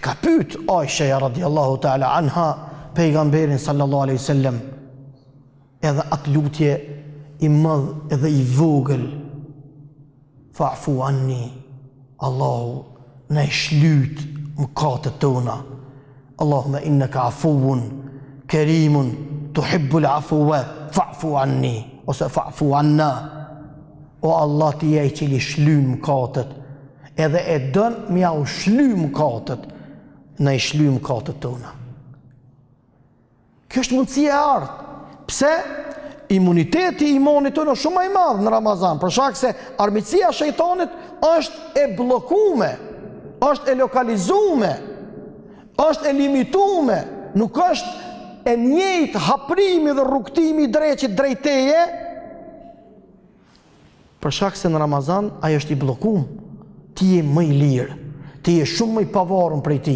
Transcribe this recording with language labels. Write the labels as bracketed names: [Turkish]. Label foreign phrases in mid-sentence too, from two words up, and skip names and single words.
[Albanian] ka pyet Aisha [Arabic] رضي الله تعالى عنها [Albanian] pejgamberin [Arabic] صلى الله عليه وسلم, [Albanian] edhe atë lutje i madh edhe i vogël, [Arabic] فاعف عني, [Albanian] Allahu na i shlyt mëkatet tona, [Arabic] اللهم إنك عفو كريم تحب العفو فاعف عني, ose فاعف عنا, [Albanian] o Allah ti je i cili shlyn mëkatet, edhe e don me ja u shly mëkatet, na i shly mëkatet tona. Kjo është mundësia e artë. Pse? Imuniteti i imanit tonë është shumë më i madh në Ramazan, për shkak se armiqësia e shejtanit është e bllokuar, është e lokalizuar, është e limituar, nuk është e njëjtë haprimi dhe rrugtimi drejt teje, për shkak se në Ramazan ai është i bllokuar, ti je më i lirë, ti je shumë më i pavarur prej tij.